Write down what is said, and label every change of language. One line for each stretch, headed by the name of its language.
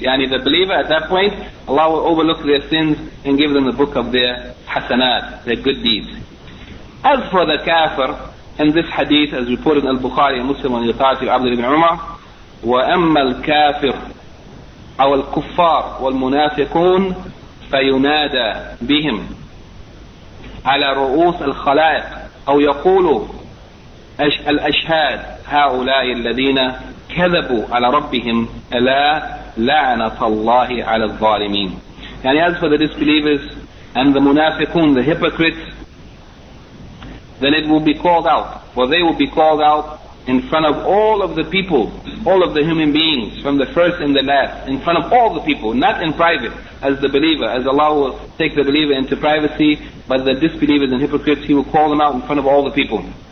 English: Yani, the believer at that point, Allah will overlook their sins and give them the book of their hasanat, their good deeds. As for the kafir, in this hadith as reported in Al-Bukhari and Muslim on the authority of Abdul ibn Umar,
Arabic: وَأَمَّا الْكَافِرُ أَوَ الْكُفَّارُ وَالْمُنَافِقُونَ فَيُنَادَى بِهِمْ عَلَى رُؤُوسِ الْخَلَائِقِ أَوْ يَقُولُ الْأَشْهَادُ هَؤُلَاءِ الَّذِينَ كَذَبُوا عَلَى رَبِّهِمْ أَلَا لَعْنَةَ اللَّهِ عَلَى الظَّالِمِينَ.
English: And as for the disbelievers and the munafiqun, the hypocrites, then it will be called out, for they will be called out in front of all of the people, all of the human beings, from the first and the last, in front of all the people, not in private, as the believer, as Allah will take the believer into privacy, but the disbelievers and hypocrites, He will call them out in front of all the people.